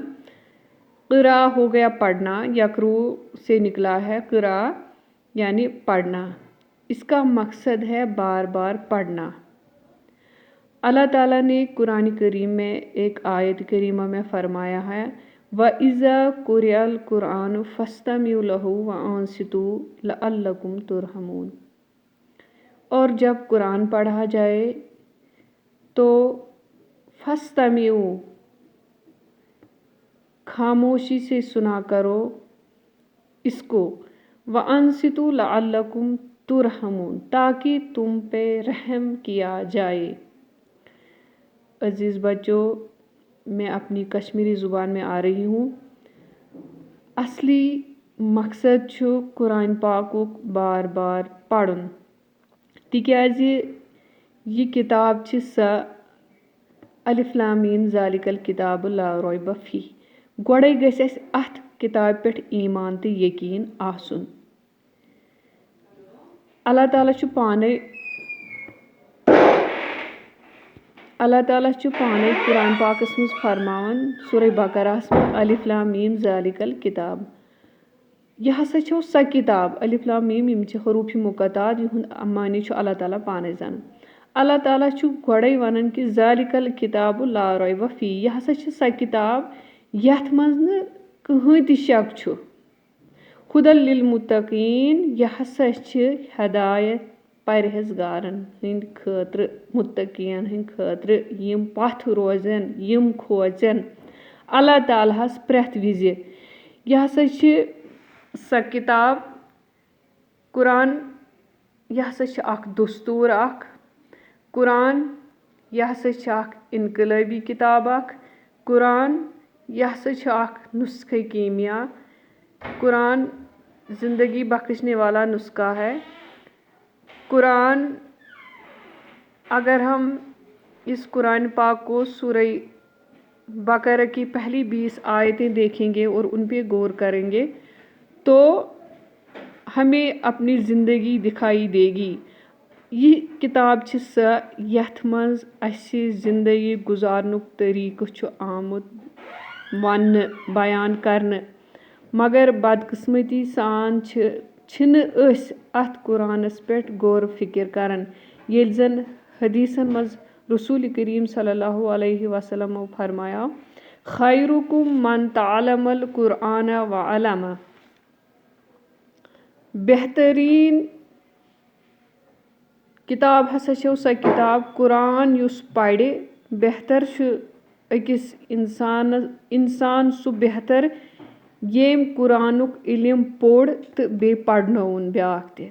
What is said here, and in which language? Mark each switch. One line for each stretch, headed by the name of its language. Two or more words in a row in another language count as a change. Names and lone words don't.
Urdu: قرأ ہو گیا پڑھنا، یقرؤ سے نکلا ہے قرأ یعنی پڑھنا۔ اس کا مقصد ہے بار بار پڑھنا۔ اللہ تعالیٰ نے قرآن کریم میں ایک آیت کریمہ میں فرمایا ہے
Arabic: وَإِذَا قُرِئَ الْقُرْآنُ فَاسْتَمِعُوا لَهُ وَأَنصِتُوا لَعَلَّكُمْ تُرْحَمُونَ۔
Urdu: اور جب قرآن پڑھا جائے تو فَاسْتَمِعُوا خاموشی سے سنا کرو اس کو،
Arabic: وَأَنصِتُوا لَعَلَّكُمْ تُرْحَمُونَ
Urdu: تاکہ تم پہ رحم کیا جائے۔ عزیز بچوں، میں اپنی کشمیری زبان میں آ رہی ہوں۔
Kashmiri: اصلی مقصد چھُ قرآن پاکُک بار بار پڑھن، تِکیٛازِ یہ کتاب چھِ سۄ
Arabic: الف لام میم ذالک الکتاب لا ریب فیہ۔
Kashmiri: گۄڈے گژھِ اَسہِ اَتھ کتابہِ پٮ۪ٹھ ایمان تہٕ یقیٖن آسُن۔ اللہ تعالیٰ چھُ پانے قرآن پاکس منٛز فرماوان سورہ بقرہس منٛز
Arabic: الف لام میم ذالک الکتاب۔
Kashmiri: یہ ہسا چھو سۄ کتاب،
Arabic: الف لام میم
Kashmiri: یِم چھِ حروف مقطعات، یِہُنٛد معنی چھُ اللہ تعالیٰ پانے زانان۔ اللہ تعالیٰ چھُ گۄڈے ونان کہِ
Arabic: ذالک الکتاب لا ریب فیہ،
Kashmiri: یہ ہسا چھِ سۄ کتاب یتھ منٛز نہٕ کٕہۭنۍ تہِ شک چھُ۔
Arabic: ہُدی للمتقیٖن،
Kashmiri: یہ ہسا چھِ ہدایت پرہیزگارن ہٕنٛدۍ خٲطرٕ، متقین ہٕنٛدۍ خٲطرٕ، یِم پتھ روزن، یِم کھوژن اللہ تعالیٰ ہس پرٛٮ۪تھ وِزِ۔ یہ ہسا چھِ سۄ کتاب قرآن، یہ ہسا چھِ اکھ دستوٗر اکھ۔ قرآن یہ ہسا چھِ اکھ انقلٲبی کتاب اکھ۔ قرآن یہ ہسا چھُ اکھ نسخہ کیمیا۔
Urdu: قرآن زندگی بخشنے والا نسخہ ہے۔ قرآن اگر ہم اس قرآن پاک کو سورہ بقرہ کی پہلی 20 آیتیں دیکھیں گے اور ان پہ غور کریں گے تو ہمیں اپنی زندگی دکھائی دے گی۔
Kashmiri: یہ کتاب چھِ سۄ یتھ منٛز اَسہِ زندگی گُزارنُک طریقہٕ چھُ آمُت وننہٕ، بیان کرنہٕ، مگر بدقسمتی سان چھِنہٕ أسۍ اتھ قرآنس پٮ۪ٹھ غور و فکر کران، ییٚلہِ زن حدیثن منٛز رسول کریم
Arabic: صلی اللہ علیہ وسلمو
Kashmiri: فرمایا
Arabic: خیرکم من تعلم القرآن وعلمہ۔
Kashmiri: بہترین کتاب ہسا چھو سۄ کتاب قرآن یُس پرِ، بہتر چھُ أکِس انسان سُہ بہتر ییٚمۍ قرآنُک علم پوٚر تہٕ بیٚیہِ پرنووُن بیٛاکھ تہِ۔